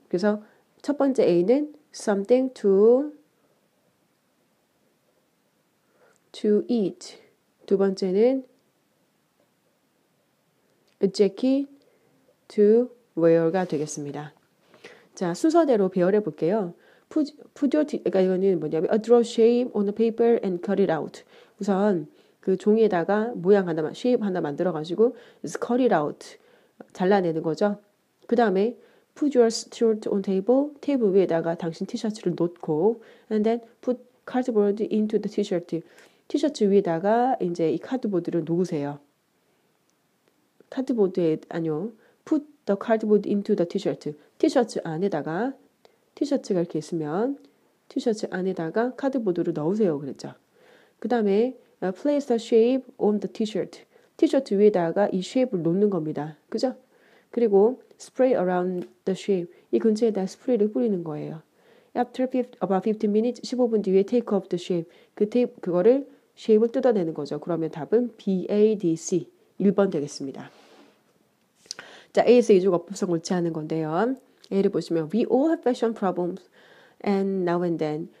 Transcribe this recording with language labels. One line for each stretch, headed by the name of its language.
Korean: 그래서 첫 번째 A는
English: something to eat.
Korean: 두 번째는
English: a jacket to wear가 되겠습니다.
Korean: 자, 순서대로 배열해 볼게요.
English: Put your,
Korean: 그러니까 이거는 뭐냐면
English: a draw shape on the paper and cut it out.
Korean: 우선 그 종이에다가 모양 하나, shape 하나 만들어가지고
English: cut it out.
Korean: 잘라내는 거죠.
English: 그 다음에 put your shirt on table.
Korean: 테이블 위에다가 당신 티셔츠를 놓고
English: and then put cardboard into the t-shirt.
Korean: 티셔츠 위에다가 이제 이 카드보드를 놓으세요. 카드보드에, 아니요.
English: put the cardboard into the t-shirt.
Korean: 티셔츠 안에다가 티셔츠가 이렇게 있으면 티셔츠 안에다가 카드보드를 넣으세요. 그랬죠.
English: 그 다음에 place the shape on the t-shirt.
Korean: 티셔츠 위에다가 이 shape를 놓는 겁니다. 그죠?
English: 그리고 spray around the shape.
Korean: 이 근처에다 스프레이를 뿌리는 거예요.
English: After about 15 minutes,
Korean: 15분 뒤에
English: take off the shape.
Korean: 그거를 shape을 뜯어내는 거죠. 그러면 답은 BADC 1번 되겠습니다. 자, A에서 이주가 어법성 옳지 않은 건데요. A를 보시면
English: we all have fashion problems and now and then.